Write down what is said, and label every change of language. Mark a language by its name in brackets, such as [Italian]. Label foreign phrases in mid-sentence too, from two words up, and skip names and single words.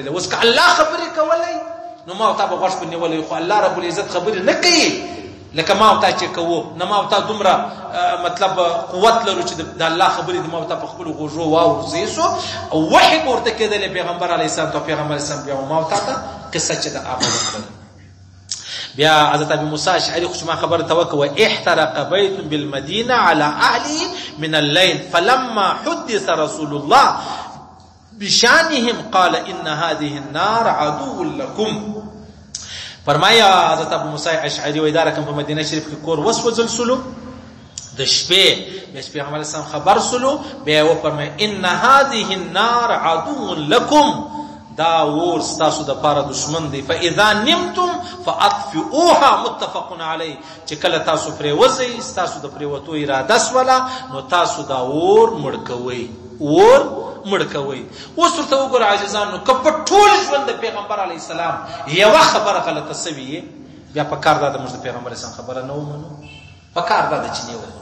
[Pashto] اوس که الله خبرې کولی نو ما او تا به غوږ په نیولی، خو [Arabic] الله رب العزت [Pashto] خبرې نه کوي لکه ما او تا چې کوو. نه ما او تا دومره مطلب قوت لرو چې د الله خبرې د ما او تا په خپلو غوږو واورو. صحیح شو؟ او وحي به ورته کېدلی پیغمبر [Arabic] علیه السلام [Pashto] ته، پیغمبر [Arabic] علیه السلام [Pashto] بیا ما او تا ته قصه چې د هغه وکړله. بیا حضرت ابي موسی اشعري خو ما خبره توکوه، [Arabic] احترق بيت بالمدينه على اهله من الليل فلما حدث رسول الله بشانهم قال ان هذه النار عدو لكم. [Pashto] فرمایا حضرت ابو موسی اشعري وای دا رقم په مدینه شریف کې کور وسوځل سلو د شپې، بیا پیغمبر اسلام خبر سلو، بیا و فرمای [Arabic] ان هذه النار عدو لكم، [Pashto] دا اور ستاسو د پاره دشمن دی، [Arabic] فاذا نمتم فاطفئوها متفق علی، [Pashto] چې کله تاسو پرې وځئ ستاسو د پرېوتو اراده سوله نو تاسو دا اور مړ کوئ، اور مړ کوئ. اوس ورته وګوره عزیزانو، که په ټول ژوند د پیغمبر [Arabic] علیه السلام [Pashto] یوه خبره غلطه سوي بیا په کار دا د موږ د پیغمبر اسلام خبره نه ومنو، په کار دا د چې نه ومنو.